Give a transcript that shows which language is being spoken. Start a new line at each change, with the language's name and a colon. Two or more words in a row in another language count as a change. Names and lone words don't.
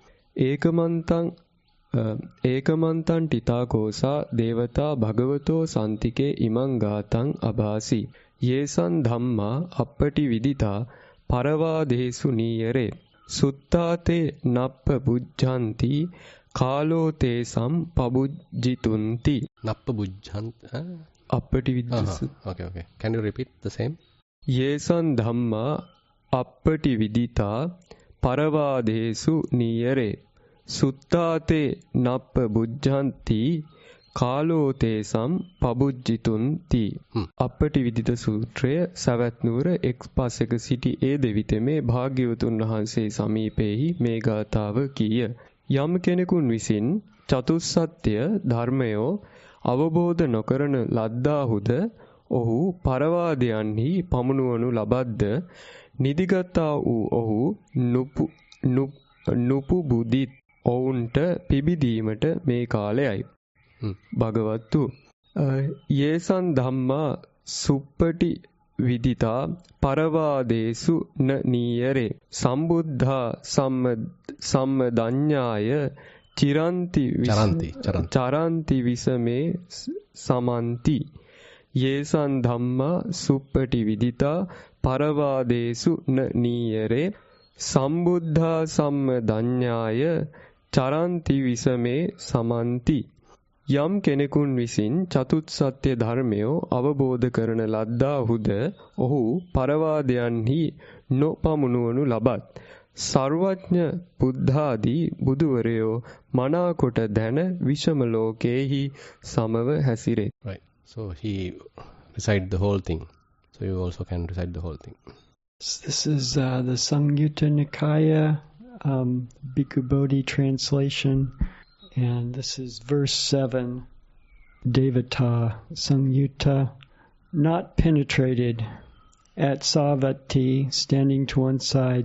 Pali: ඒකමන්තං ටිතාකෝසා දේවතා භගවතෝ සන්තිකේ ඉමං ගාතං අභාසි යේසං ධම්මා අප්පටි විදිතා පරවාදේසු නීයරේ සුත්තාතේ නප්ප බුද්ධන්ති කාලෝ තේසම් පබුජ්ජිතුන්ති නප්ප බුද්ධන්ත අප්පටි විදිත.
English: Okay. Can you repeat the same?
Pali: යේසං ධම්මා අප්පටි විදිතා පරවාදේසු නීයරේ සුත්තාතේ නප්ප බුද්ධන්ති කාලෝ තේසම් පබුජ්ජිතුන්ති.
Sinhala: අප්පටි විදිත සූත්‍රය සවැත් නුවර එක්ස්පස්සක සිටි ඒ දෙවිතෙමේ භාග්‍යවතුන් වහන්සේ සමීපෙහි මේ ගාථාව කීය. යම් කෙනෙකුන් විසින් චතුස්සත්‍ය ධර්මයෝ අවබෝධ නොකරන ලද්දාහුද ඔහු පරවාදයන්හි පමුණුවනු ලබද්ද නිදිගතා වූ ඔහු නුපුබුදිත් ඔවුන්ට පිබිදීමට මේ කාලයයි.
Pali: භගවත්තු යේසං ධම්මා සුප්පටි විදිතා පරවාදේසු න නීයරේ සම්බුද්ධා සම්මදඤ්ඤාය චරන්ති විසමේ සමන්ති. යේසං ධම්මා සුප්පටි විදිතා පරවාදේසු න නීයරේ සම්බුද්ධා සම්මදඤ්ඤාය චරන්ති විසමේ සමන්ති.
Sinhala: යම් කෙනෙකුන් විසින් චතුත්සත්‍ය ධර්මයෝ අවබෝධ කරන ලද්දාහුද ඔහු පරවාදයන්හි නොපමුණුවනු ලබත්. සර්වඥ බුද්ධාදී බුදුවරයෝ මනාකොට දැන විෂම ලෝකේහි සමව හැසිරේ.
English: Right. So he recite the whole thing. So you also can recite the whole thing. This is the Sangyutta Nikaya Bhikkhu Bodhi translation. And this is verse 7, Devata Sangyutta, not penetrated at Savatthi, standing to one side.